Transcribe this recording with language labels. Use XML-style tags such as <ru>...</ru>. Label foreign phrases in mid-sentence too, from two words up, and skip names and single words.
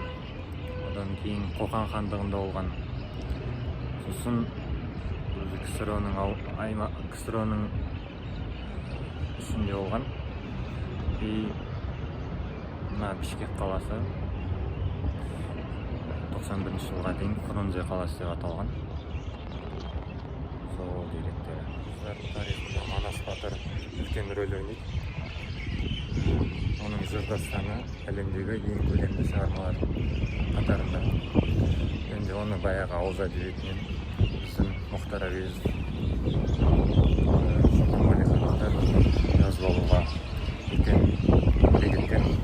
<ky>Одан кийин Кокан хандыгында болгон. Сосын КСРОнун ичинде болгон. И мына Бишкек каласы 91-жылга дейин Фрунзе каласы деп аталган.</ky> <kk>Сол деректер. Тарихында Манас батыр үлкен роль ойнойт. Onun Жыр дастаны әлемдегі ең көлемді шығармалар қатарында. Енді оны баяғы ауыз әдебиетінен біздің Мұхтар Әуезов, Шоқан Уәлихановтар жазып алуға үлкен еңбек еткен.</kk>